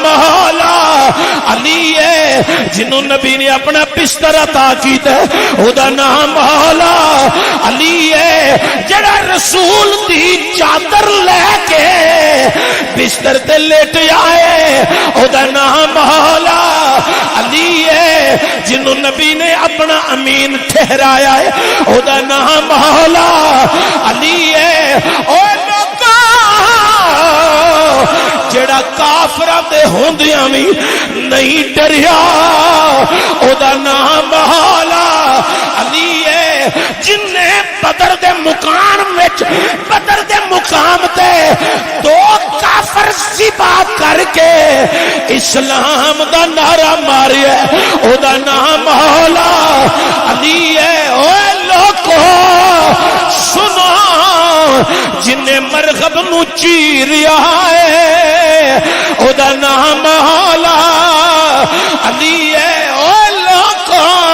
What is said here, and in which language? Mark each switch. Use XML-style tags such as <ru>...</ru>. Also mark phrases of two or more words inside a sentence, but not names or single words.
<pa>مولا علی ہے جنہوں نبی نے اپنا بستر عطا کیتا ہے او دا نام مولا علی ہے جڑا رسول دی چادر لے کے بستر تے لیٹ آئے او دا نام مولا علی ہے جنہوں نبی نے اپنا امین ٹھہرایا ہے او دا نام مولا علی ہے او جڑا کافراں دے ہوندیاں وی نہیں ڈریا او دا نام مولا علی ہے جن نے بدر دے مقام وچ بدر دے مقام تے دو کافر ذبح کر کے اسلام دا نعرہ ماریا او دا نام مولا علی ہے اوے لوکو سنو جن نے مرغب نو چیریا ہے او دا نام مولا علی ہے اوے لوکو</pa>